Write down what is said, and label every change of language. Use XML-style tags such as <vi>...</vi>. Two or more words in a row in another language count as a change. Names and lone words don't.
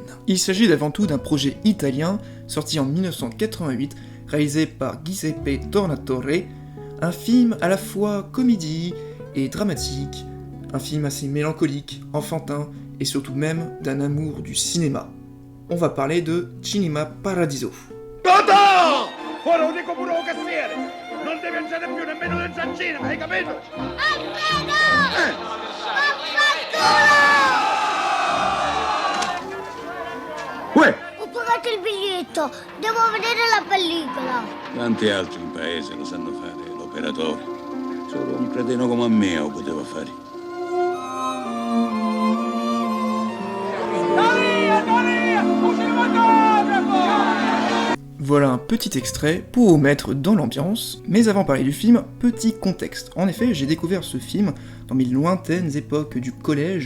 <fr>Il s'agit avant tout d'un projet italien sorti en 1988, réalisé par Giuseppe Tornatore, un film à la fois comédie et dramatique, un film assez mélancolique, enfantin et surtout même d'un amour du cinéma. On va parler de Cinema Paradiso.</fr> <it>Toto! Ora lo dico pure al cassiere! Non devi mangiare più nemmeno dentro al cinema, hai capito? Uè! Ho pagato il biglietto, devo vedere la pellicola. Tanti altri in paese lo sanno fare, l'operatore. Solo un cretino come me lo poteva fare.</it> <fr>Voilà un petit extrait pour vous mettre dans l'ambiance, mais avant de parler du film, petit contexte. En effet, j'ai découvert ce film dans mes lointaines époques du collège.</fr>